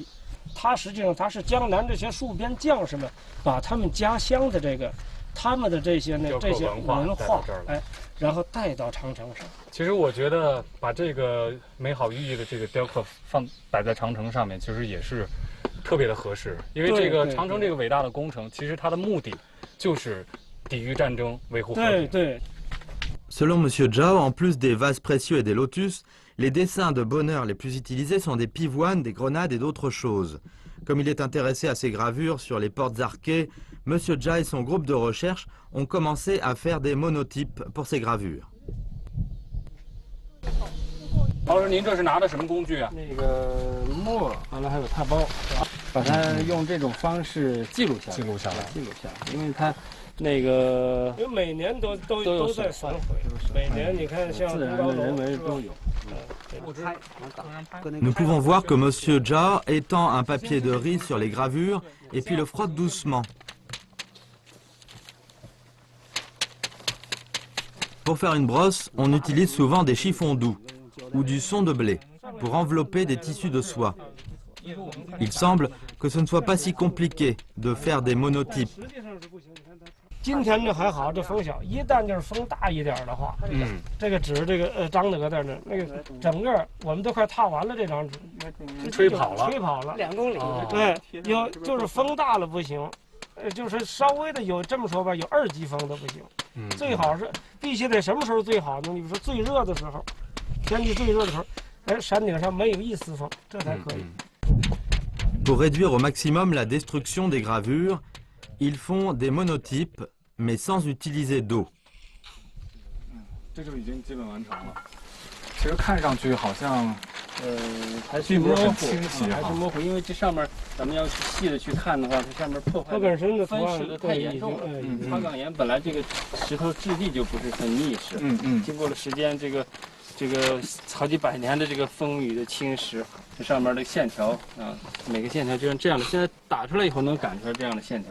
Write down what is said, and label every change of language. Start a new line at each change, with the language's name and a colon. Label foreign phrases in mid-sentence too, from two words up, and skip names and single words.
Chinese: 它实际上它是江南这些戍边将士们把他们家乡的他们的这些文化，然后带到长城上。其实我觉得把这个美好寓意的这个雕刻摆在长城上面，其实也是特别的合适。因为这个长城这个伟大的工程，其实它的目的就是抵御战争，维护和平。对。
French: Selon M. Zhao, en plus des vases précieux et des lotus, les dessins de bonheur les plus utilisés sont des pivoines, des grenades et d'autres choses. Comme il est intéressé à ces gravures sur les portes arquées, M. Zhao et son groupe de recherche ont commencé à faire des monotypes pour ces gravures.
Chinese: 老师，您这是拿的什么工具啊？那个墨，完了还有拓包，把它用这种方式记录下来，因为它。那个，因为每年都在损毁，每年你看像自然的、人为都有。
French: Nous pouvons voir que M. Zhao étend un papier de riz sur les gravures et puis le frotte doucement. Pour faire une brosse, on utilise souvent des chiffons doux ou du son de blé pour envelopper des tissus de soie. Il semble que ce ne soit pas si compliqué de faire des monotypes.
Chinese: 今天这还好，这风小，一旦就是风大一点的话，这个纸张得在那，那个整个我们都快踏完了这张纸，吹跑了 2公里。对，就是风大了不行，就是稍微的有这么说吧，有2级风都不行。最好是必须得什么时候最好呢？你比如说最热的时候，天气最热的时候，山顶上没有一丝风，这才可以。
French: Pour réduire au maximum la destruction des gravures, ils font des monotypes, mais sans utiliser d'eau.
Chinese: 这就已经基本完成了。其实看上去好像，还是模糊，还是模糊，因为这上面咱们要细的去看的话，它上面破坏本身的分蚀的太严重了。花岗岩本来这个石头质地就不是很密实，经过了时间这个好几百年的这个风雨的侵蚀，这上面的线条啊，每个线条就像这样的，现在打出来以后能感出来这样的线条。